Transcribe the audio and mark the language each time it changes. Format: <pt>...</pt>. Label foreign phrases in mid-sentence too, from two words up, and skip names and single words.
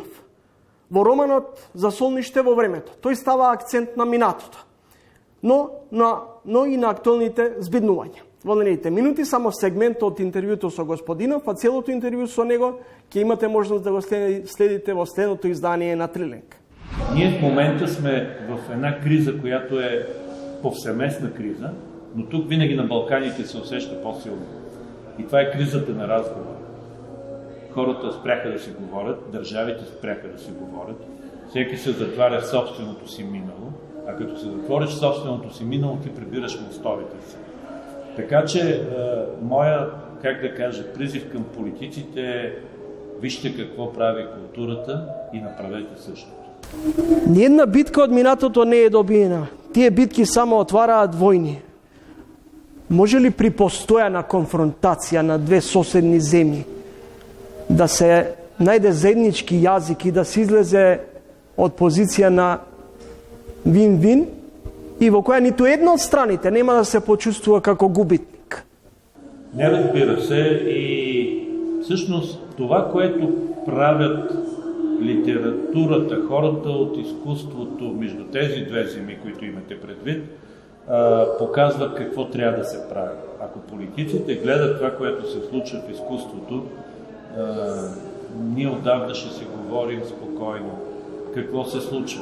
<mk>Во романот За солниште во времето тој става акцент на минатото, но и на актуелните збиднувања. Во наредните минути само сегмент од интервјуто со Господинов, а целото интервју со него ќе имате можност да го следите во следното издание на Трилинг.</mk> <bg>Ние в момента сме в една криза, която е повсеместна криза, но тук винаги на Балканите се усеща по-силно. И това е кризата на разговора. Хората спряха да си говорят, държавите спряха да си говорят, всеки се затваря в собственото си минало, а като се затвориш в собственото си минало, ти прибираш мостовите си. Така че, моя, как да кажа, призив към политиците е: вижте какво прави културата и направете същото.</bg> <mk>Ниедна битка од минатото не е добиена. Тие битки само отвараат војни. Може ли при постојана конфронтација на две соседни земји да се најде заеднички јазик и да се излезе од позиција на вин-вин и во која ниту една од страните нема да се почувствува како губитник.</mk> <bg>Не, разбира се, и всъщност това, което правят литературата, хората от изкуството между тези две земи, които имате предвид, показват какво трябва да се прави. Ако политиците гледат това, което се случва в изкуството, ние отдавна ще си говорим спокойно какво се случва.</bg>